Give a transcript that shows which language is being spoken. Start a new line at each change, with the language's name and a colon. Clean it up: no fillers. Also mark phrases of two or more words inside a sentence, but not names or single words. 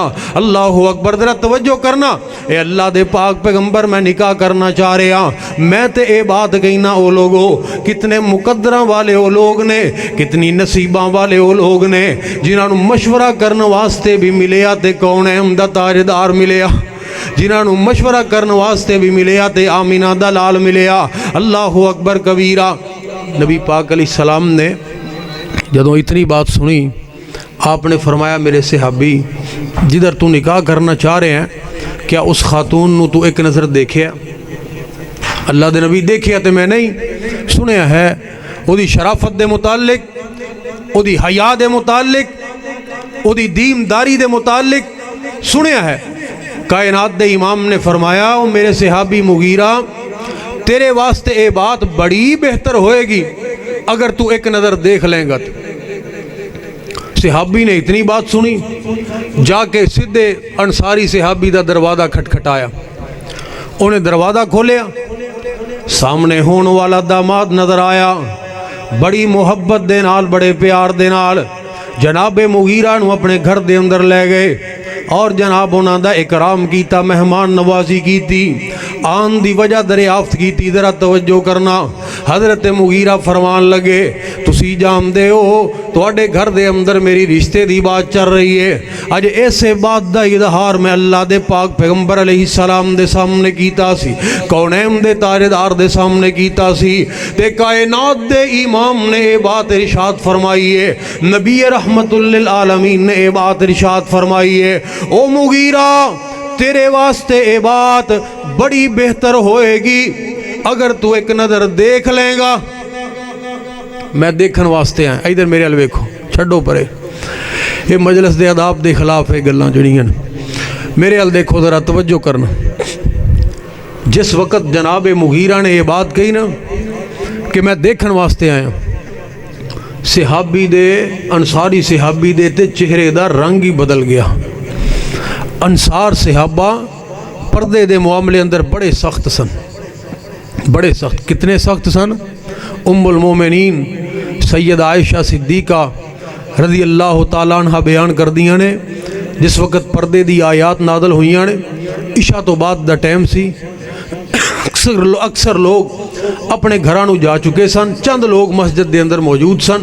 Arabic: اللہ اکبر،
Punjabi: ذرا توجہ کرنا، اے اللہ دے پاک پیغمبر میں نکاح کرنا چاہ رہے ہاں، میں تے اے بات کہنا او لوگو کتنے مقدراں والے او لوگ نے، کتنی نصیباں والے او لوگ نے جنہاں نو مشورہ کرنے واسطے بھی ملیا تے کون ہے عمدہ تاجدار ملیا، جنہاں نو مشورہ کرنے واسطے بھی ملیا تے آمینہ دا لال ملیا۔
Arabic: اللہ اکبر کبیرہ۔
Punjabi: نبی پاک
Arabic: علیہ السلام
Punjabi: نے جدوں اتنی بات سنی، آپ نے فرمایا میرے صحابی جدھر تو نکاح کرنا چاہ رہے ہیں کیا اس خاتون نو تو ایک نظر دیکھیا؟ اللہ دے نبی دیکھیا تے میں نہیں سنیا ہے، او دی شرافت دے متعلق، او دی حیا دے متعلق، او دی دینداری دے متعلق سنیا ہے۔ کائنات دے امام نے فرمایا او میرے صحابی مغیرہ تیرے واسطے اے بات بڑی بہتر ہوئے گی اگر تو ایک نظر دیکھ لیں گا۔ صحابی نے اتنی بات سنی، جا کے سدھے انصاری صحابی دا دروازہ کھٹکھٹایا، انہیں دروازہ کھولیا، سامنے ہون والا داماد نظر آیا، بڑی محبت دے نال بڑے پیار دے نال جناب مغیرہ نو اپنے گھر دے اندر لے گئے اور جناب انہاں دا اکرام کیتا، مہمان نوازی کیتی، آن دی وجہ دریافت کیتی۔ ذرا توجہ کرنا، حضرت مغیرہ فرمان لگے تسی جان دے ہو تواڈے گھر دے اندر میری رشتے دی بات چل رہی ہے، اج ایسے بات دا اظہار میں اللہ دے پاک پیغمبر
Arabic: علیہ السلام
Punjabi: دے سامنے کیتا سی، کونین دے تاجدار دے سامنے کیتا سی، تے کائنات دے امام نے اے بات ارشاد فرمائی ہے، نبی
Arabic: رحمت للعالمین
Punjabi: نے اے بات ارشاد فرمائی ہے، او مغیرہ تیرے واسطے اے بات بڑی بہتر ہوئے گی اگر تو ایک نظر دیکھ لیں گا۔ میں دیکھن واسطے آئیں، ادھر میرے ال ویکھو، چھڈو پرے، یہ مجلس دے آداب دے خلاف ہے گلاں جڑیاں، میرے ال دیکھو ذرا توجہ کرنا۔ جس وقت جناب مغیرہ نے یہ بات کہی نا کہ میں دیکھن واسطے آیا، صحابی دے انصاری صحابی دے تے چہرے دا رنگ ہی بدل گیا۔ انصار صحابہ پردے دے معاملے اندر بڑے سخت سن، بڑے سخت، کتنے سخت سن؟
Arabic: ام المومنین
Punjabi: سید عائشہ صدیقہ
Arabic: رضی اللہ تعالیٰ عنہ
Punjabi: بیان کر دیاں نے جس وقت پردے دی آیات نازل ہوئیاں نے، عشاء تو بعد دا ٹائم سی، اکثر لوگ اپنے گھرانوں جا چکے سن، چند لوگ مسجد دے اندر موجود سن۔